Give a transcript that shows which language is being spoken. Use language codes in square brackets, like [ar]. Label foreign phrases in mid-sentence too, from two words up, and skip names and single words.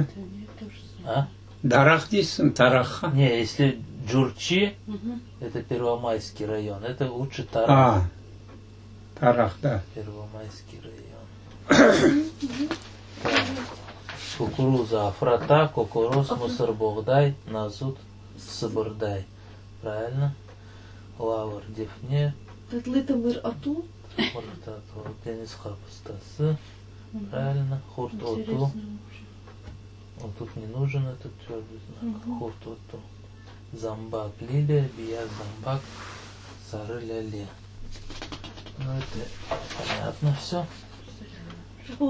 [ru] А? Дарах здесь, Тараха. Не, если Джурчи, Мгм. это Первомайский район, это лучше Тарах. Тарах, да. Первомайский район. [crh] Кукуруза Афрата, Кукуруз, Мусорбогдай, Назут, Сабырдай. [ru] Правильно? Лавр Дефне, [crh] Петлитамир ату. Муртату, Денис Хапустасы. [ru] Правильно? [crh] Хурт Оту. [ru] Вот тут не нужен этот твердый знак. [crh] Хурт Оту. Замбак Лилия, Бия Замбак, Сары Ляле. [ru] Ну это понятно все. Вот,